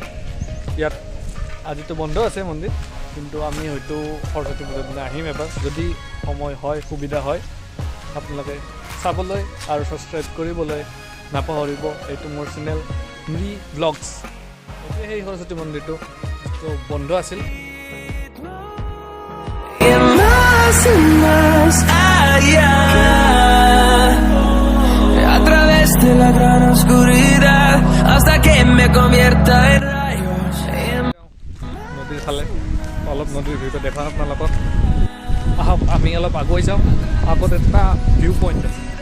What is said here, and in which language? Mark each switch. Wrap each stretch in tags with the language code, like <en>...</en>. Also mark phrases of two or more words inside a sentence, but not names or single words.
<as>ইয়াত আজিতো বন্ধ আছে মন্দিৰ, কিন্তু আমি হয়তো সৰস্বতী পূজাৰ দিনা আহিম এবাৰ, যদি সময় হয়, সুবিধা হয়। আপোনালোকে চাবলৈ আৰু ছাবস্ক্ৰাইব কৰিবলৈ নাপাহৰিব। এইটো মোৰ চেনেল মিৰি ব্লগছ। এতিয়া সেই সৰস্বতী মন্দিৰটো বন্ধ আছিল।</as> <es>más allá, a través de la gran oscuridad hasta que me convierta en rayos.</es> <as>নদীৰ ফালে অলপ নদীৰ ভিতৰত দেখা আপোনালোকক। আহক আমি অলপ আগুৱাই যাওঁ। আগত এটা ভিউ পইণ্ট আছে।</as>